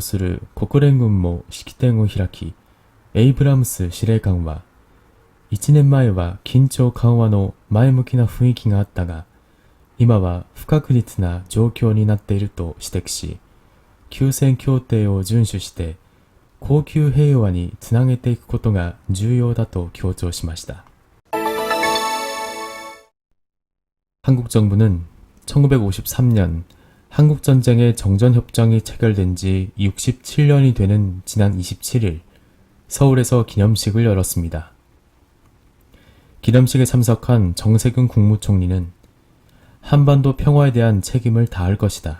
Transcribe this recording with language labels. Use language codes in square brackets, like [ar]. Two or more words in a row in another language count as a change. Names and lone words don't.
[ja] する国連軍も式典を開き、エイブラムス司令官は、1年前は緊張緩和の前向きな雰囲気があったが、今は不確実な状況になっていると指摘し、休戦協定を遵守して、恒久平和につなげていくことが重要だと強調しました。 [ko] 한국정부는 1953년 한국전쟁의 정전협정이 체결된 지 67년이 되는 지난 27일 서울에서 기념식을 열었습니다. 기념식에 참석한 정세균 국무총리는 한반도 평화에 대한 책임을 다할 것이다.